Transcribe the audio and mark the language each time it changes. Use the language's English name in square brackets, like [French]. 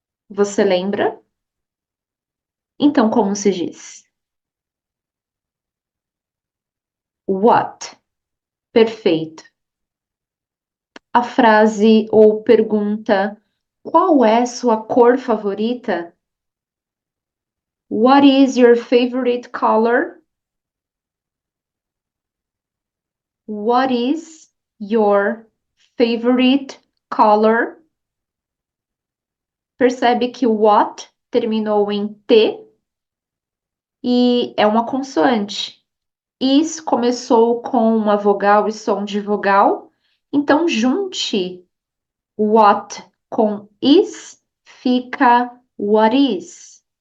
[Portuguese] Você lembra? Então, como se diz? [English] What? [Portuguese] Perfeito. A frase ou pergunta: qual é sua cor favorita? [English] What is your favorite color? What is your favorite color? [Portuguese] Percebe que o what terminou em T e é uma consoante. Is começou com uma vogal e som de vogal, então junte what com is, fica what is.